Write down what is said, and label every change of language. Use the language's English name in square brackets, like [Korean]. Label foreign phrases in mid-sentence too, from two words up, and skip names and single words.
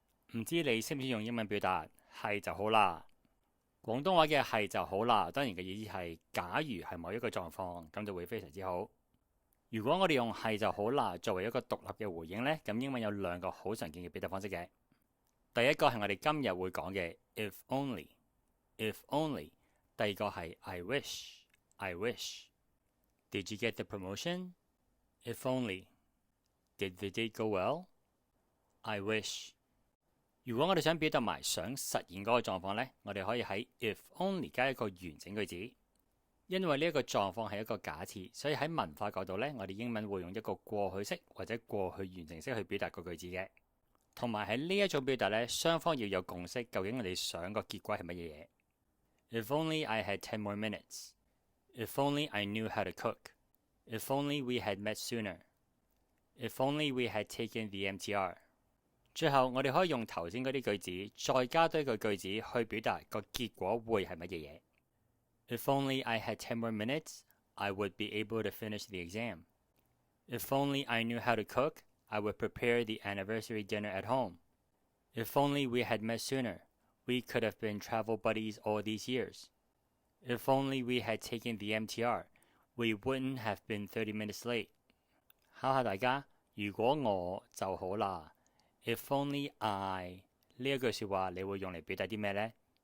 [Cantonese] 唔知你識唔識用英文表達係就好啦。廣東話嘅係就好啦，當然嘅意思係假如係某一個狀況，咁就會非常之好。如果我哋用係就好啦作為一個獨立嘅回應呢，咁英文有兩個好常見嘅表達方式嘅。第一個係我哋今日會講嘅 [English] if only，if only。第二個係 I wish，I wish。Did you get the promotion? If only. Did the date go well? I wish。 [Cantonese] 如果我哋想表達埋想實現嗰個狀況呢，我哋可以喺 [English] if only [Cantonese] 加一個完整句子。因為呢一個狀況係一個假設，所以喺文化角度呢，我哋英文會用一個過去式或者過去完成式去表達個句子嘅。同埋喺呢一種表達呢，雙方要有共識，究竟我哋想個結果係乜嘢嘢。 [English] If only I had 10 more minutes. If only I knew how to cook. If only we had met sooner. If only we had taken the MTR。 [Cantonese] 最後我哋可以用頭先嗰啲句子，再加多一個句子去表達個結果會係乜嘢嘢。 [English] If only I had 10 more minutes, I would be able to finish the exam. If only I knew how to cook, I would prepare the anniversary dinner at home. If only we had met sooner, we could have been travel buddies all these years. If only we had taken the MTR, we wouldn't have been 30 minutes late. [Cantonese] 考下大家，如果我就好啦。 [English] If only I [Cantonese] 呢一句説話，你會用嚟表達啲咩呢？